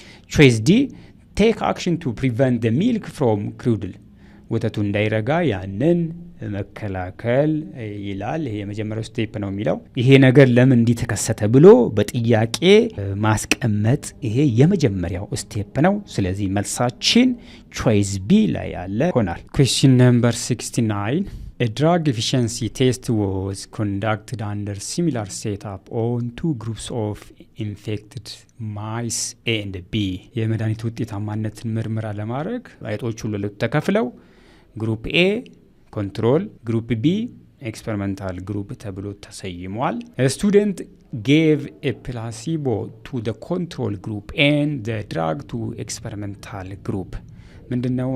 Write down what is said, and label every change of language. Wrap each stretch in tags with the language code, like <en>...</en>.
<en>ቾይስ ዲ ቴክ አክሽን ቱ ፕሪቨንት ዘ ሚልክ ፍሮም ክሩድል።</en> <am>ወተቱ እንዳይረጋ ያንን መከላከል ይላል። ይሄ የመጀመሪያው ስቴፕ ነው የሚለው። ይሄ ነገር ለምን እንዲህ ተከሰተ ብሎ በጥያቄ ማስቀመጥ ይሄ የመጀመሪያው ስቴፕ ነው። ስለዚህ መልሳችን ቾይስ ቢ ላይ ያለ ሆናል።</am> <en>Question number 69. A drug efficiency test was conducted under similar setup on 2 groups of infected mice A and B.</en> <am>የመድኃኒት ውጤታማነትን ምርመራ ለማድረግ አይጦቹ ለሁለት ተከፍለው ግሩፕ ኤ ኮንትሮል፣ ግሩፕ ቢ ኤክስፐሪመንታል ግሩፕ ተብሎ ተሰይሟል።</am> <en>A student gave a placebo to the control group and the drug to experimental group.</en> <am>ምንድነው?</am>